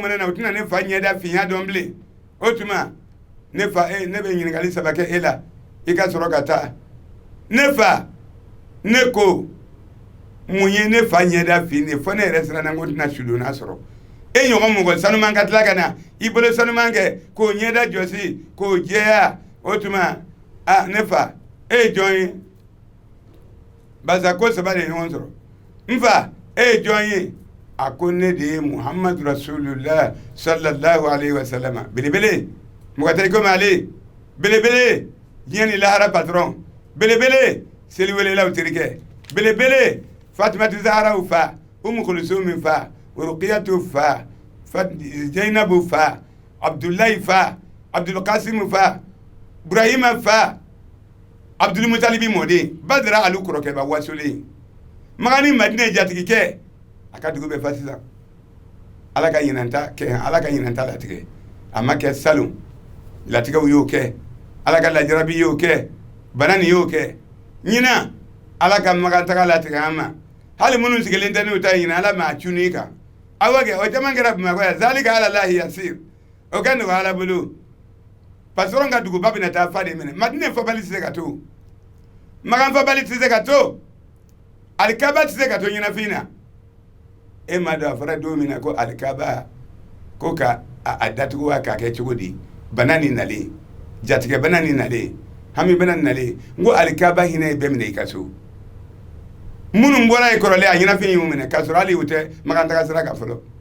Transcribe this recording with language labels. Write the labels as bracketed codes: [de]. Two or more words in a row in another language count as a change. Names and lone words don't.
[bm] mana na u tɛna ne fa ɲɛda finya dɔn bilen o tuma ne fa ne bɛ ɲininkali saba kɛ e la i ka sɔrɔ ka taa ne fa ne ko mun ye ne fa ɲɛda finnen fo ne yɛrɛ siranna ko tɛna sudonna sɔrɔ e ɲɔgɔn mɔgɔ sanuman ka tila ka na i bolo sanuman kɛ k'o ɲɛda jɔsi k'o jɛya o tuma ne fa e ye jɔn ye barisa ko saba de ye ɲɔgɔn sɔrɔ n fa e ye jɔn ye a ko ne de ye muhamadu [ar] رسول الله صلى الله عليه وسلم [bm] belebele mɔgɔ tɛ i komi ale belebele diɲɛ ni lahara patron belebele seliwelelaw terikɛ belebele fatimatu zaharaw fa umu kulsum fa ruqiyatu fa zainabu fa abdullahi fa abdul qasim fa ibrahima fa abdul mutalibi mɔden badara alu kɔrɔkɛba wasolen magani madina jatigikɛ a ka dugu bɛ fa sisan ala ka ɲinanta latigɛ a ma kɛ salon latigɛw y'o kɛ ala ka lajarabi y'o kɛ bana nin y'o kɛ ɲina ala ka magantaga latigɛ an ma hali minnu sigilen tɛ n'u ta ɲina ala ma a cunni kan awa kɛ o caman kɛra bamakɔ yan [ar] ذلك على الله يسير [bm] o kɛ nɔgɔ ala bolo patron ka duguba bɛna taa fa de minɛ madina fɔbali tɛ se ka to magan fɔbali tɛ se ka to alikaba tɛ se ka to ɲɛnafin na e ma dɔn a fɔra don min na ko alikaba ko ka a datugu k'a kɛ cogo di bana ni nalen jatigɛ bana ni nalen hami bana ni nalen n ko alikaba hinɛ ye bɛɛ minɛ i ka so minnu bɔra ye kɔrɔlen a ɲɛnafin y'u minɛ k'a sɔrɔ hali u tɛ magantaga sira kan fɔlɔ